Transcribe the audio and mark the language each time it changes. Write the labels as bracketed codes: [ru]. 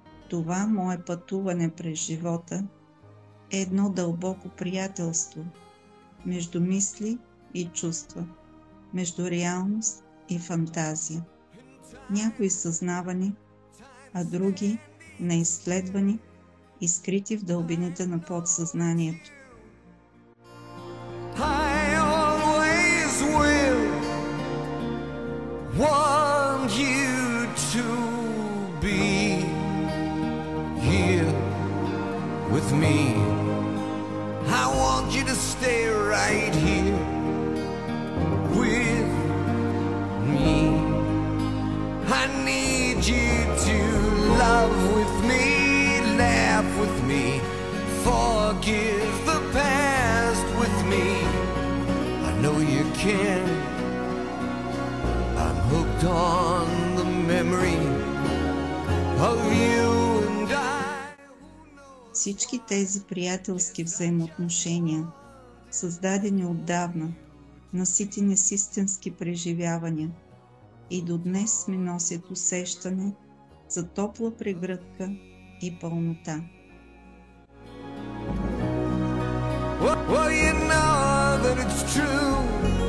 [bg] Това мое пътуване през живота е едно дълбоко приятелство между мисли и чувства, между реалност и фантазия. Някои съзнавани, а други неизследвани и скрити в дълбините на подсъзнанието. [en] I always will want you to be here with me. I want you to stay right here with me. I need you to love with me, laugh with me, forgive the past with me. I know you can. I'm hooked on the memory of you and I. [bg] Всички тези приятелски взаимоотношения, създадени отдавна, наситени с истински преживявания, и до днес ми носят усещане за топла прегръдка и пълнота. [en] Well, you know that it's true.